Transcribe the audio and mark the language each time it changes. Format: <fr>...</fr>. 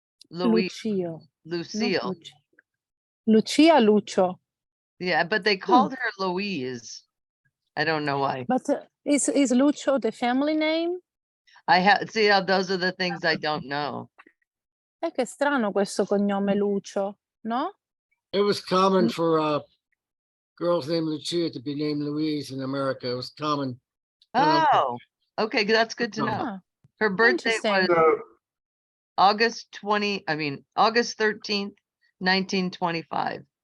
<en>Lucio. Lucille. Lucia Lucio. Yeah, but they called her Louise. I don't know why. But is Lucio the family name? See how those are the things I don't know.</en> <it>Che strano questo cognome Lucio, no?</it> <en>It was common for girls named Lucia to be named Louise in America. It was common. Oh, okay, that's good to know. Her birthday was August 13th, 1925.</en>